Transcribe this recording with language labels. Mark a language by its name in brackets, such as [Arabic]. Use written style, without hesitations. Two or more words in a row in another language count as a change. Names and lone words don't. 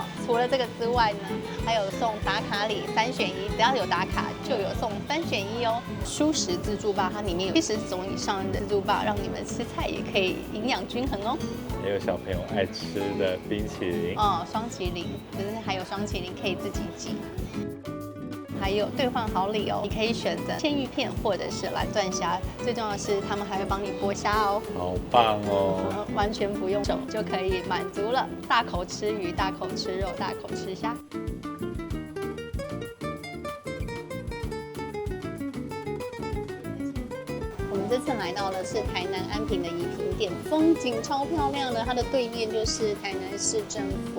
[Chinese] 除了這個之外呢，還有送打卡禮3選1，只要有打卡就有送3選1哦。蔬食自助吧，它裡面有70種以上的自助吧，讓你們吃菜也可以營養均衡哦。也有小朋友愛吃的冰淇淋哦，雙淇淋，就是還有雙淇淋可以自己擠。還有兌換好禮哦，你可以選擇鮮芋片或者是藍鑽蝦，最重要的是他們還會幫你剝蝦哦，好棒哦！完全不用手就可以滿足了，大口吃魚，大口吃肉，大口吃蝦。我們這次來到的是台南安平的宜平店，風景超漂亮的，它的對面就是台南市政府。